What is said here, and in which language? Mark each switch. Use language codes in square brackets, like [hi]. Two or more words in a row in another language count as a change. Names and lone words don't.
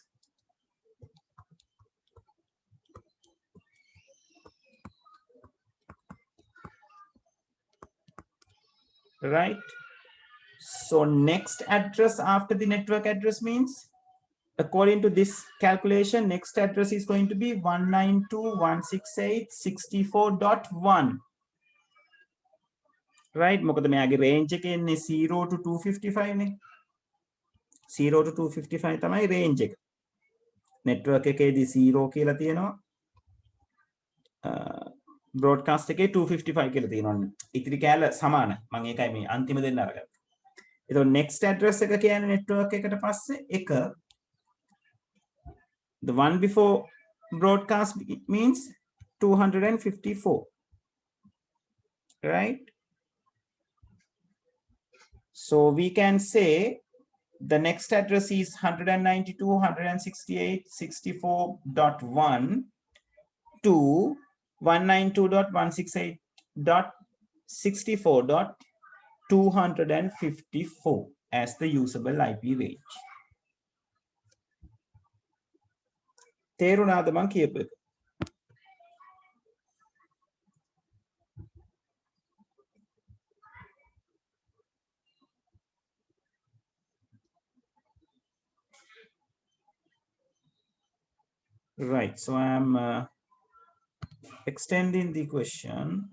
[en] Right? So next address after the network address means, according to this calculation, next address is going to be 192.168.64.1. Right? [si] මොකද මෙයාගේ range එක එන්නේ 0 to 255 නේ. 0 to 255 තමයි range එක. network එකේදී 0 කියලා තියෙනවා. broadcast එකේ 255 කියලා තියෙනවා. ඉතිරි කෑල්ල සමානයි. මම ඒකයි මේ අන්තිම දෙන්න අරගත්තා. එතකොට [en] next address [si] එක කියන්නේ network එකට පස්සේ එක. [en] The one before broadcast means 254. Right? So we can say the next address is 192.168.64.1 to 192.168.64.254 as the usable IP range. [si] තේරුණාද මං කියපු එක? [en] Right, so I am extending the question.